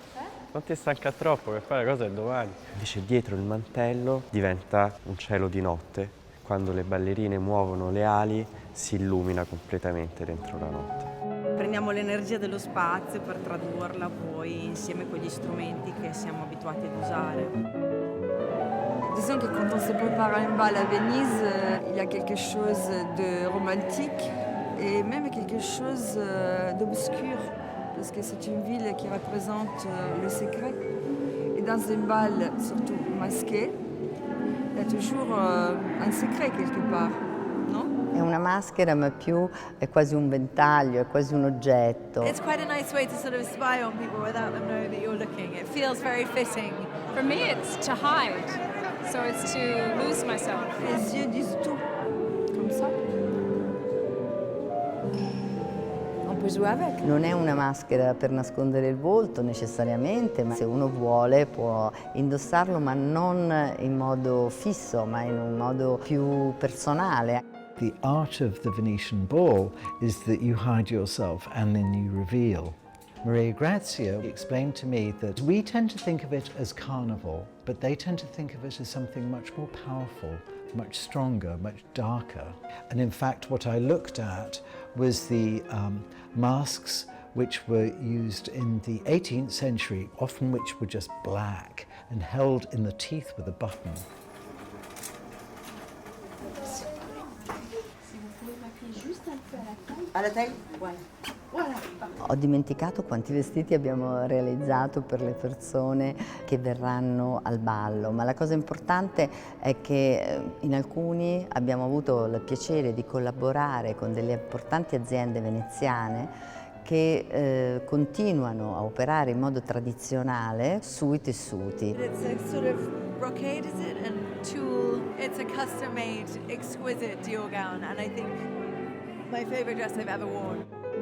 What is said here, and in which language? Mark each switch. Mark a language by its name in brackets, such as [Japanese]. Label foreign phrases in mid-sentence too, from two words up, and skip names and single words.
[Italian] Non ti stanca troppo, che poi la cosa è domani. Invece dietro il mantello diventa un cielo di notte. Quando le ballerine muovono le ali si illumina completamente dentro la notte. Prendiamo l'energia dello spazio per tradurla poi insieme con gli strumenti che siamo abituati ad usare. [French] Disons que quand on se prépare à un bal à Venise, il y a quelque chose de romantique et même quelque chose d'obscur, parce que c'est une ville qui représente le secret. Et dans un bal, surtout masqué, il y a toujours un secret quelque part, no? [Italian] È una maschera, ma più è quasi un ventaglio, è quasi un oggetto. [English] It's quite a nice way to sort of spy on people without them knowing that you're looking. It feels very fitting. For me, it's to hide, so it's to lose myself. [French] Les yeux disent tout, comme ça. On peut jouer avec. [Italian] Non è una maschera per nascondere il volto necessariamente, ma se uno vuole può indossarlo, ma non in modo fisso, ma in un modo più personale. [English] The art of the Venetian ball is that you hide yourself and then you reveal. Maria Grazia explained to me that we tend to think of it as carnival, but they tend to think of it as something much more powerful, much stronger, much darker. And in fact, what I looked at was the masks which were used in the 18th century, often which were just black and held in the teeth with a button. [Italian] Ho dimenticato quanti vestiti abbiamo realizzato per le persone che verranno al ballo, ma la cosa importante è che in alcuni abbiamo avuto il piacere di collaborare con delle importanti aziende veneziane che continuano a operare in modo tradizionale sui tessuti. [English] It's a sort of brocade, is it? And tulle. It's a custom-made, exquisite Dior gown, and I think my favorite dress I've ever worn.